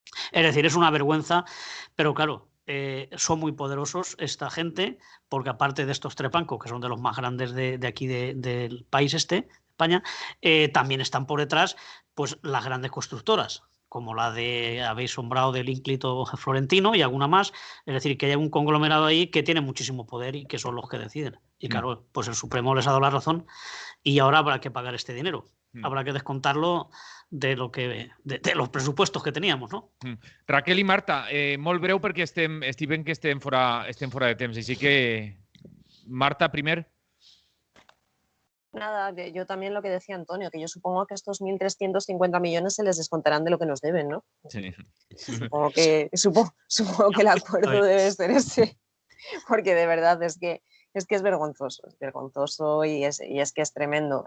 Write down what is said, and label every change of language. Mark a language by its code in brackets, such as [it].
[es] Es decir, es una vergüenza, pero claro, son muy poderosos esta gente, porque aparte de estos tres bancos, que son de los más grandes de aquí del país España, también están por detrás pues las grandes constructoras, como la habéis nombrado del ínclito Florentino y alguna más. Es decir, que hay un conglomerado ahí que tiene muchísimo poder y que son los que deciden. Y claro, pues el Supremo les ha dado la razón y ahora habrá que pagar este dinero. Habrá que descontarlo de los presupuestos que teníamos, ¿no? [ca] Raquel i Marta, molt breu perquè estic veient que estem fora de temps, així que Marta, primer. [es] Nada, yo también lo que decía Antonio, que yo supongo que estos 1.350 millones se les descontarán de lo que nos deben, ¿no? Sí. Supongo que el acuerdo debe ser ese, porque de verdad es que es vergonzoso y es que es tremendo.